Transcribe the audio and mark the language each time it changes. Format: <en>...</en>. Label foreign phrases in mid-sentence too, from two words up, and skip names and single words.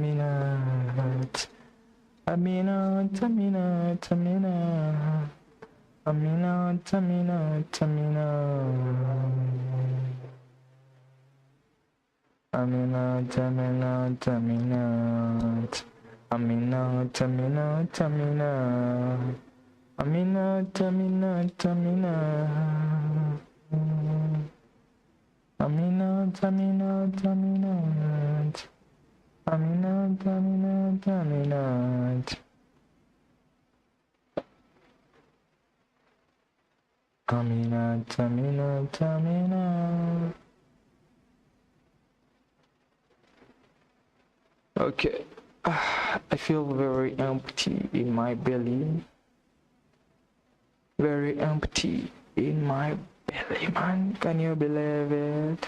<en>Aminat. Amina, Tamina, Tamina. Amina, Tamina, Tamina. Amina, Tamina, Tamina. Amina, Tamina, Tamina. Amina, Tamina, Tamina. Amina, Tamina, Tamina. Tamina, Tamina, Tamina. Okay. I feel very empty in my belly. Very empty in my belly, man. Can you believe it?</en>